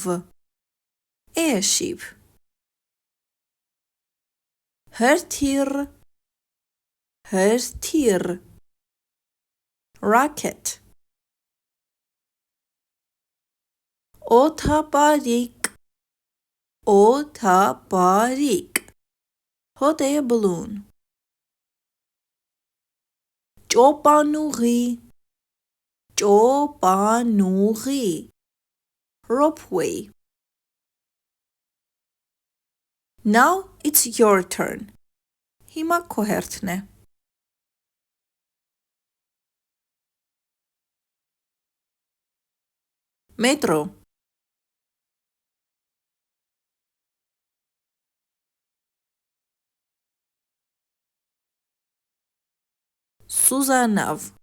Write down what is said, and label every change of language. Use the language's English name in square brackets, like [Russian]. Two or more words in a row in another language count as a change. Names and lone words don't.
[Armenian] Airship. Հրթիռ, հրթիռ. Rocket. Օդապարիկ, օդապարիկ. [English] Hot air balloon. [Armenian] Ճոպանուղի, ճոպանուղի. [English] Ropeway. Now it's your turn. [Armenian] Հիմա քո հերթն է. Metro. Սուզանավ.